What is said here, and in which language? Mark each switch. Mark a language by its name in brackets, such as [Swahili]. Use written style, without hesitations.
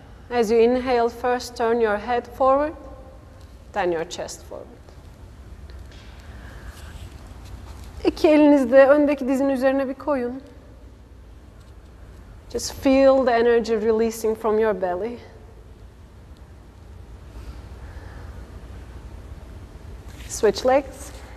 [English] As you inhale, first turn your head forward, then your chest forward. [Turkish] 2 elinizi de öndeki dizin üzerine bir koyun. [English] Just feel the energy releasing from your belly. Switch legs.